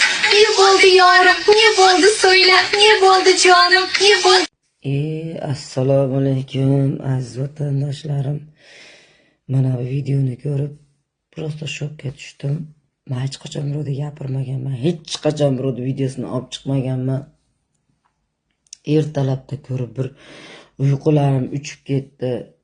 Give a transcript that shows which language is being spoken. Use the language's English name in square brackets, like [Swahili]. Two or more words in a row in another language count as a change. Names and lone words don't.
[Turkish] Ne oldu yavrum? Ne oldu söyle? Ne oldu canım? Ne oldu? [Uzbek] Assalomu alaykum aziz vatandoshlarim. Mana bu videoni ko'rib prosta shokka tushdim. Men hech qachon birovga gapirmaganman. Hech qachon birovning videosini olib chiqmaganman. Ertalabda ko'rib bir uyqularim uchib ketdi.